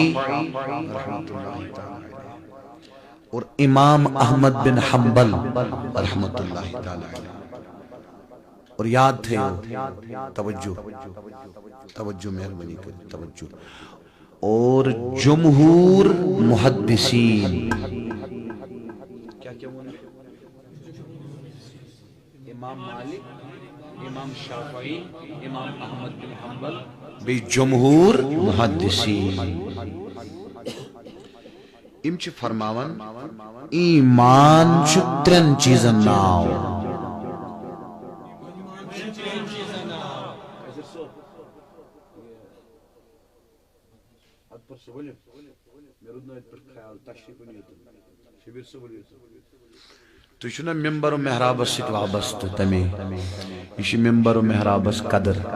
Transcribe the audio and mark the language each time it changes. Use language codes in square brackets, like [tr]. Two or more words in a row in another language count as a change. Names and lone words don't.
[ar] رحمۃ اللہ تعالی علیہ [ks] اور امام احمد بن حنبل [ar] رحمۃ اللہ تعالی علیہ [ks] اور یاد تھٲیِو توجہ توجہ مہربانی کٔرِتھ توجہ اور جمہور محدثین امام مالک امام شافعی امام احمد بن حنبل بیٚیہِ جمہور محدثین یِم چھِ فرماوان ایمان چھُ ترٛٮ۪ن چیٖزن ناو تُہۍ چھُو نا ممبر و محرابس سۭتۍ وابستہٕ تمے یہِ چھِ ممبر و محرابس قدر